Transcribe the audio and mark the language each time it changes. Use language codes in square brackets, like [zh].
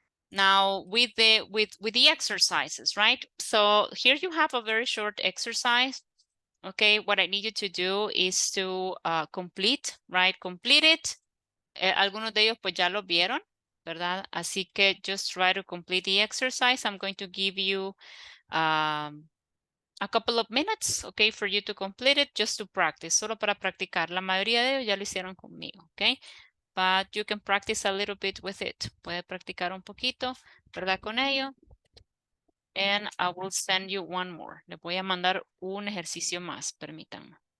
[en] Now with the exercises, right? So here you have a very short exercise. Okay, what I need you to do is to complete, right? Complete it. [es] Algunos de ellos pues ya lo vieron, ¿verdad? Así que [en] just try to complete the exercise. I'm going to give you a couple of minutes, okay, for you to complete it, just to practice, [es] solo para practicar. La mayoría de ellos ya lo hicieron conmigo, okay? [en] But you can practice a little bit with it. [es] Puede practicar un poquito, ¿verdad? Con ello. [en] And I will send you one more. [es] Le voy a mandar un ejercicio más, permítanme.